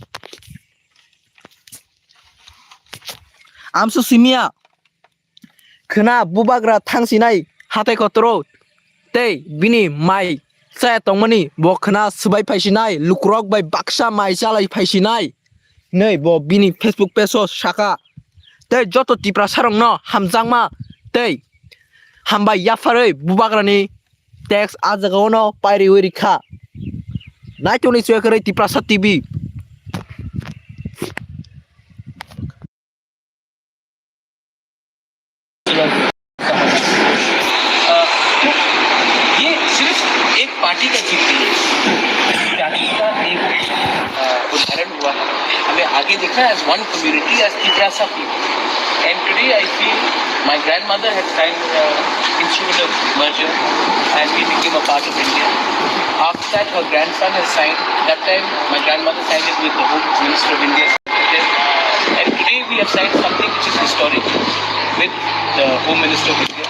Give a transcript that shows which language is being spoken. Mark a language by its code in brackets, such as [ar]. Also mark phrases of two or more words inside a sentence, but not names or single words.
[trp] आमसु सिमिया खोना बुबाग्रा थांसिनाय हाथाय कतरो तै बिनि माइ साया तंमनि बखना सुबाय फायसिनाय लुक्रक बाय बाक्सा माइ जालाय फायसिनाय नै ब बिनि [en] Facebook page [trp] साका तै जतो तिप्रासा रंनो हामजांमा tei hamba yafarai bubagrani tax ajagaono pairi werikha naitoni suyakai Tiprasat TV [hi] ये सिर्फ एक पार्टी का जीत नहीं है, जाति का एक उदाहरण हुआ है। हमें आगे देखना है [en] as one community, as Tiprasa people. And today I feel my grandmother had signed instrument of merger and we became a part of India. After that, her grandson has signed. That time, my grandmother signed it with the Home Minister of India. And today we have signed something which is historic with the Home Minister of India.